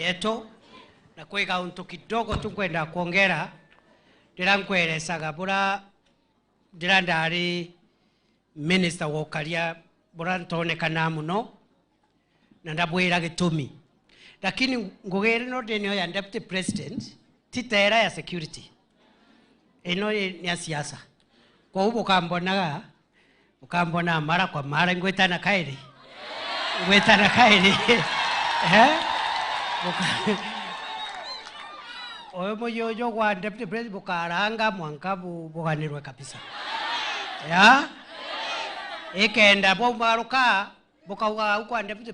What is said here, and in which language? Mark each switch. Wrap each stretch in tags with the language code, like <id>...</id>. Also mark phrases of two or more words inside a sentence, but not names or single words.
<mer>yetu na kwiga untu kidogo tukwenda kuongera ndirankweresaga bura ndirandari minister wokaria bura ntonekana muno na ndabwira gitumi lakini ngugere no denio ya</mer> <en>deputy president</en> <mer>titera ya security eno ni ya siasa kwa huko ukambona</mer> <sw>mara kwa mara</sw> <mer>ngwetana kairi oyo moyo wa</mer> <en>deputy president</en> <mer>bukaranga mwanka buganirwe kabisa ya ikenda bombaruka bukawa uko deputy</mer>